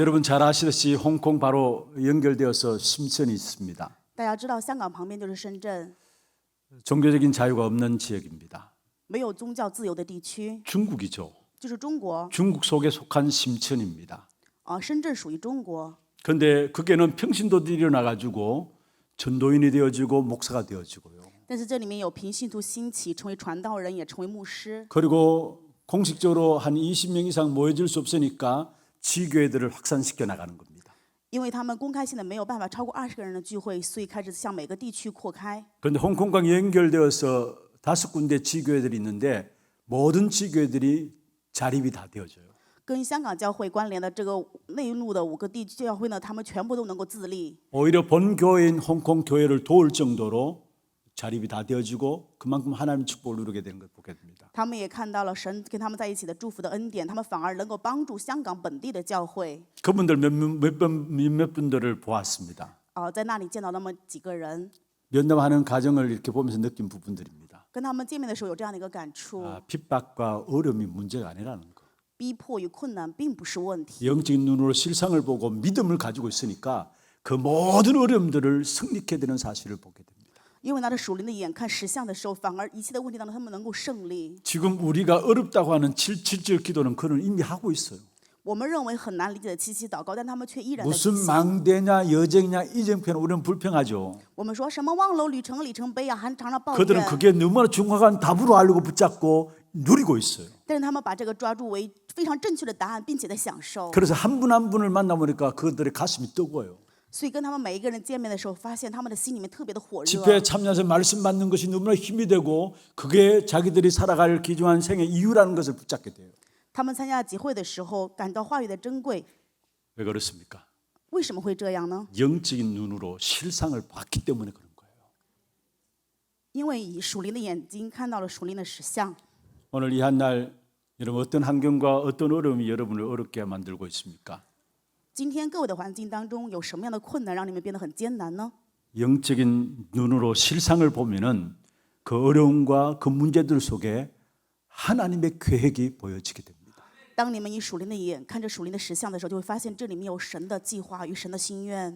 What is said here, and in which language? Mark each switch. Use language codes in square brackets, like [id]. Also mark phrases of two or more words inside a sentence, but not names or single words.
[ko] 여러분 잘 아시듯이 홍콩 바로 연결되어서 심천이 있습니다. [zh] 大家知道，香港旁边就是深圳， [ko] 종교적인 자유가 없는 지역입니다. [zh] 没有宗教自由的地区， [ko] 중국이죠. [zh] 就是中国。 [ko] 중국 속에 속한 심천입니다. [zh] 深圳属于中国。 [ko] 그런데 거기에는 평신도들이 일어나가지고 전도인이 되어지고 목사가 되어지고요. [zh] 但是这里面有平信徒兴起，成为传道人，也成为牧师。 [ko] 그리고 공식적으로 한 20명 이상 모여질 수 없으니까 지교회들을 확산시켜 나가는 겁니다. [zh] 因为他们公开性的没有办法超过20个人的聚会，所以开始向每个地区扩开。 [ko] 그런데 홍콩과 연결되어서 5군데 지교회들이 있는데 모든 지교회들이 자립이 다 되어져요. [zh] 跟香港教会关联的这个内陆的5个地区教会呢，他们全部都能够自立。 [ko] 오히려 본교회인 홍콩 교회를 도울 정도로 자립이 다 되어지고 그만큼 하나님의 축복을 누리게 되는 걸 보게 됩니다. [zh] 他们也看到了神跟他们在一起的祝福的恩典，他们反而能够帮助香港本地的教会。 [ko] 그분들 몇몇 분들을 보았습니다. [zh] 在那里见到那么几个人， [ko] 면담하는 과정을 이렇게 보면서 느낀 부분들입니다. [zh] 跟他们见面的时候有这样的一个感触： [ko] 핍박과 어려움이 문제가 아니라는 거. [zh] 逼迫与困难并不是问题。 [ko] 영적인 눈으로 실상을 보고 믿음을 가지고 있으니까 그 모든 어려움들을 승리케 되는 사실을 보게 됩니다. [zh] 因为拿着属灵的眼看实相的时候，反而一切的问题当中，他们能够胜利。 [ko] 지금 우리가 어렵다고 하는 7.7절 기도는 그는 이미 하고 있어요. [zh] 我们认为很难理解的七七祷告，但他们却依然在 [ko] 무슨 [zh] 进行。 [ko] 망대냐 여쟁이냐 이 정편 우리는 불평하죠. [zh] 我们说什么望楼里程里程碑啊，还常常抱 [ko] 그들은 [zh] 怨。 [ko] 그게 너무나 중요한 답으로 알고 붙잡고 누리고 있어요. [zh] 但是他们把这个抓住为非常正确的答案，并且在享受。 [ko] 그래서 한 분 한 분을 만나보니까 그들의 가슴이 뜨거워요. [zh] 所以跟他们每一个人见面的时候，发现他们的心里面特别的火热。 [ko] 집회에 참여해서 말씀 받는 것이 너무나 힘이 되고 그게 자기들이 살아갈 귀중한 생의 이유라는 것을 붙잡게 돼요. [zh] 他们参加集会的时候，感到话语的珍贵。 [ko] 왜 그렇습니까? [zh] 为什么会这样呢？ [ko] 영적인 눈으로 실상을 봤기 때문에 그런 거예요. [zh] 因为以属灵的眼睛看到了属灵的实相。 [ko] 오늘 이 한 날 여러분 어떤 환경과 어떤 어려움이 여러분을 어렵게 만들고 있습니까? [zh] 今天各位的环境当中，有什么样的困难让你们变得很艰难呢？ [ko] 영적인 눈으로 실상을 보면은 그 어려움과 그 문제들 속에 하나님의 계획이 보여지게 됩니다. [zh] 当你们以属灵的眼看着属灵的实相的时候，就会发现这里面有神的计划与神的心愿。